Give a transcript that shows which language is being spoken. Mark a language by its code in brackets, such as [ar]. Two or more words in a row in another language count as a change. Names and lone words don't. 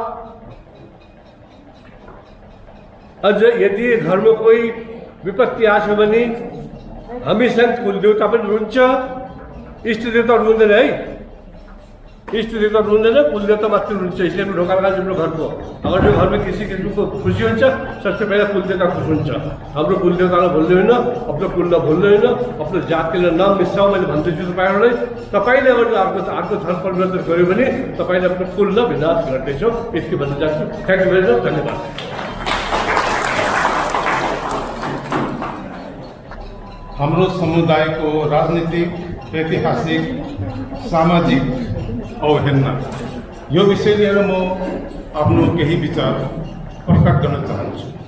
[ne] अझ यदि घरमा कोही विपत्ति आछ भने हामीसँग कुल देवता पनि रुन्छ इष्ट देवता रुँदैन है इष्ट देवता रुँदैन कुल देवता मात्र रुन्छ इसलिए ढोका लगा तिम्रो घरको [hi] अगर जो घर में किसी [ne] किसिमको खुसी हुन्छ [hi] सबसे पहले [ne] कुल देवता खुश हुन्छ हाम्रो कुल देवतालाई भुल्नु होइन आफ्नो कुललाई भुल्नु होइन आफ्नो जातिलाई नाम मिसाउ मैले भन्दैछु तपाईहरुलाई तपाईले अगर अर्को धर्म परिवर्तन गर्यो भने तपाईले आफ्नो कुललाई विनाश गर्दैछौ यति भन्न चाहन्छु [en] thank you very much [ne] धन्यवाद हाम्रो समुदायको राजनीतिक ऐतिहासिक सामाजिक अवहेलना यो विषय लिएर म आफ्नो केही विचार प्रकट गर्न चाहन्छु